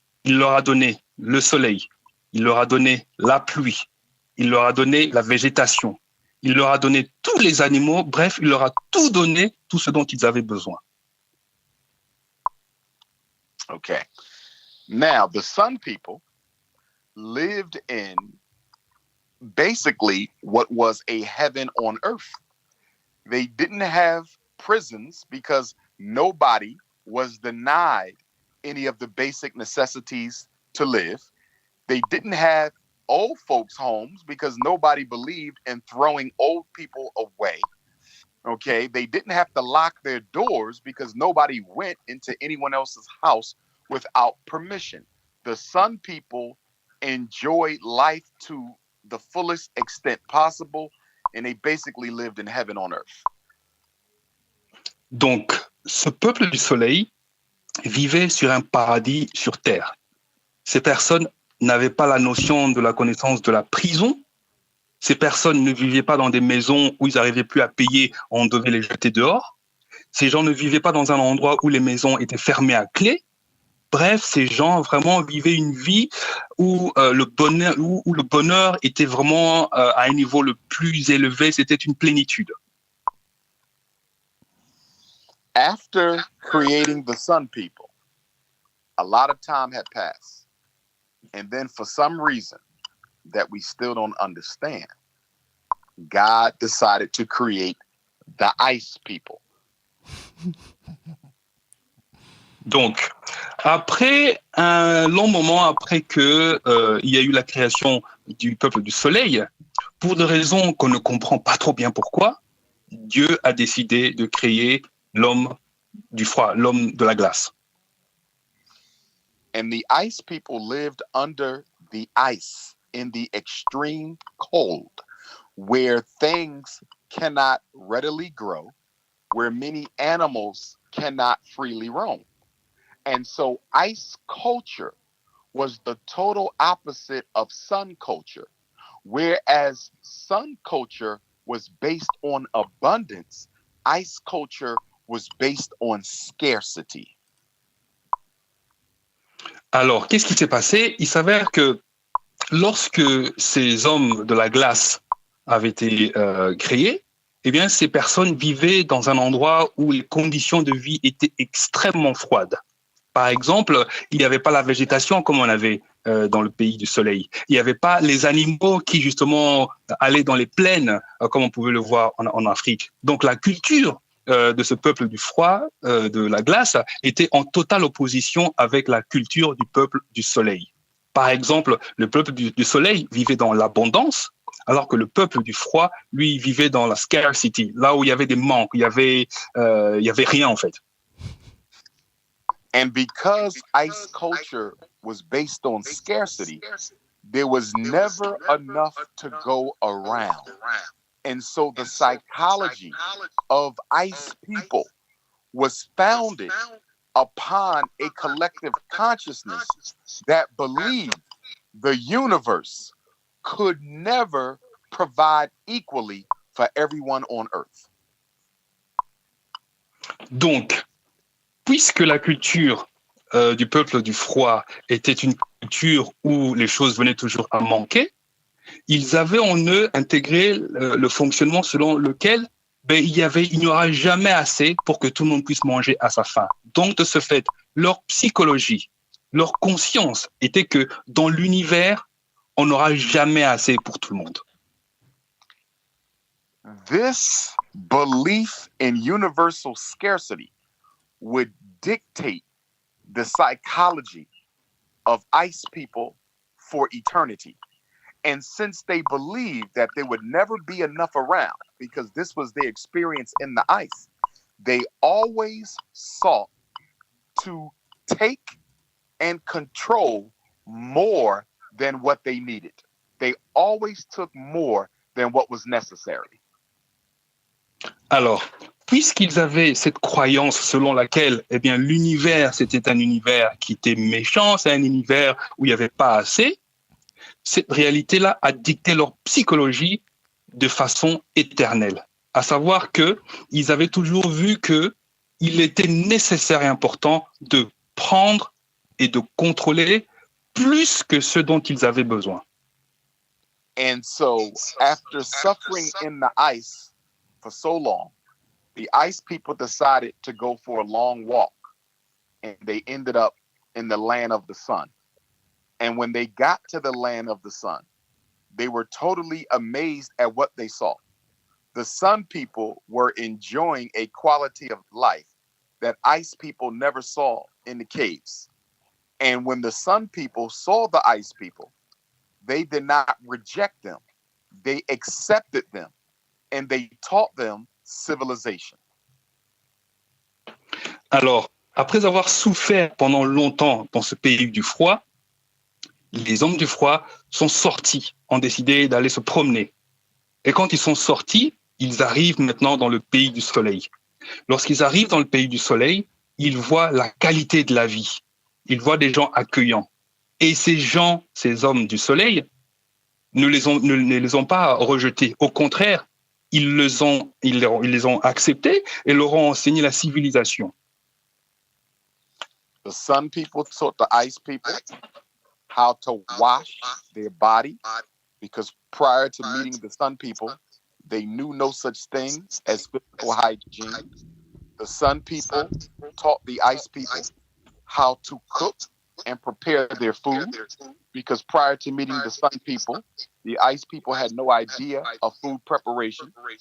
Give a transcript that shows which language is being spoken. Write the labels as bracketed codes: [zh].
[fr] Il leur a donné le soleil, il leur a donné la pluie, il leur a donné la végétation, il leur a donné tous les animaux, bref, il leur a tout donné, tout ce dont ils avaient besoin. [en] Okay. Now, the sun people lived in basically what was a heaven on earth. They didn't have prisons because nobody was denied any of the basic necessities to live. They didn't have old folks' homes because nobody believed in throwing old people away. Okay, they didn't have to lock their doors because nobody went into anyone else's house without permission. The sun people enjoyed life to the fullest extent possible, and they basically lived in heaven on earth. [fr] Donc, ce peuple du soleil vivait sur un paradis sur terre. Ces personnes n'avaient pas la notion de la connaissance de la prison. Ces personnes ne vivaient pas dans des maisons où ils n'arrivaient plus à payer, on devait les jeter dehors. Ces gens ne vivaient pas dans un endroit où les maisons étaient fermées à clé. Bref, ces gens vraiment vivaient une vie où le bonheur était vraiment à un niveau le plus élevé. C'était une plénitude. [en] After creating the sun people, a lot of time had passed. And then for some reason that we still don't understand, God decided to create the ice people. [fr] Donc, après un long moment, après que il y a eu la création du peuple du soleil, pour des raisons qu'on ne comprend pas trop bien pourquoi, Dieu a décidé de créer l'homme du froid, l'homme de la glace. [en] And the ice people lived under the ice in the extreme cold, where things cannot readily grow, where many animals cannot freely roam. And so ice culture was the total opposite of sun culture, whereas sun culture was based on abundance, ice culture was based on scarcity. [fr] Alors, qu'est-ce qui s'est passé? Il s'avère que lorsque ces hommes de la glace avaient été créés, eh bien, ces personnes vivaient dans un endroit où les conditions de vie étaient extrêmement froides. Par exemple, il n'y avait pas la végétation comme on avait dans le pays du soleil. Il n'y avait pas les animaux qui, justement, allaient dans les plaines, comme on pouvait le voir en Afrique. Donc, la culture de ce peuple du froid, de la glace, était en totale opposition avec la culture du peuple du soleil. Par exemple, le peuple du soleil vivait dans l'abondance, alors que le peuple du froid, lui, vivait dans la scarcity, là où il y avait des manques, il y avait rien en fait. [en] And because ice culture was based on scarcity, there was never enough to go around. And so the psychology of ice people was founded upon a collective consciousness that believed the universe could never provide equally for everyone on earth. [fr] Donc, puisque la culture du peuple du froid était une culture où les choses venaient toujours à manquer, ils avaient en eux intégré le fonctionnement selon lequel il n'y aura jamais assez pour que tout le monde puisse manger à sa faim. Donc, de ce fait, leur psychologie, leur conscience était que dans l'univers, on n'aura jamais assez pour tout le monde. [en] This belief in universal scarcity would dictate the psychology of ice people for eternity. And since they believed that there would never be enough around, because this was their experience in the ice, they always sought to take and control more than what they needed. They always took more than what was necessary. [fr] Alors, puisqu'ils avaient cette croyance selon laquelle l'univers, c'était un univers qui était méchant, c'est un univers où il n'y avait pas assez, cette réalité-là a dicté leur psychologie de façon éternelle. À savoir qu'ils avaient toujours vu qu'il était nécessaire et important de prendre et de contrôler plus que ce dont ils avaient besoin. [en] And so, after suffering in the ice for so long, the ice people decided to go for a long walk, and they ended up in the land of the sun. And when they got to the land of the sun, they were totally amazed at what they saw. The sun people were enjoying a quality of life that ice people never saw in the caves. And when the sun people saw the ice people, they did not reject them. They accepted them, and they taught them civilization. [fr] Alors, après avoir souffert pendant longtemps dans ce pays du froid, les hommes du froid sont sortis, ont décidé d'aller se promener. Et quand ils sont sortis, ils arrivent maintenant dans le pays du soleil. Lorsqu'ils arrivent dans le pays du soleil, ils voient la qualité de la vie. Ils voient des gens accueillants. Et ces gens, ces hommes du soleil, ne les ont pas rejetés. Au contraire, ils les ont acceptés et leur ont enseigné la civilisation. [en] The sun people taught the ice people how to wash their body, because prior to meeting the sun people, they knew no such thing as physical hygiene. The sun people taught the ice people how to cook and prepare their food, because prior to meeting the sun people, the ice people had no idea of food preparation.